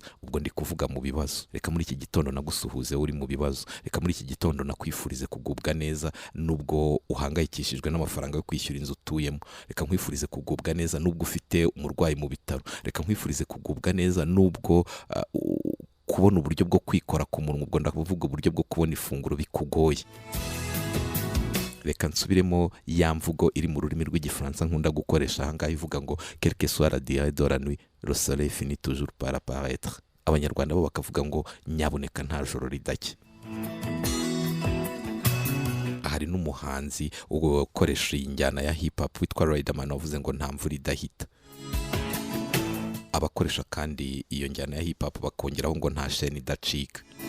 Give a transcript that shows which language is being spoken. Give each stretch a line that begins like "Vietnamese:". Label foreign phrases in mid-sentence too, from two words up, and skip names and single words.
Kinyarwanda: Ubwo ndi kuvuga mu bibazo. Reka muri iki gitondo nagusuhuze uri mu bibazo, reka muri iki gitondo nakwifurize kugubwa neza nubwo uhangayikishijwe n'amafaranga yo kwishyura inzu utuyemo, reka nkwifurize kugubwa neza nubwo ufite umurwayi mu bitaro, reka nkwifurize kugubwa neza nubwo kubona uburyo bwo kwikora ku munwa, ubwo ndavuga uburyo bwo kubona ifunguro bikugoye. Reka nsubiremo ya mvugo iri mu rurimi rw'igifaransa nkunda gukoresha ahangaha ivuga ngo
French: quelque soit la durée de la nuit, le soleil finit toujours par apparaître.
Kinyarwanda: Abanyarwanda bo bakavuga ngo nyaboneka nta joro ridacya. Hari n'umuhanzi ukoresha iyi njyana ya
English: hip hop
Kinyarwanda: witwa Riderman wavuze ngo nta mvura idahita. Abakoresha kandi iyo njyana ya
English: hip hop
Kinyarwanda: bakongeraho ngo nta sheni idacika.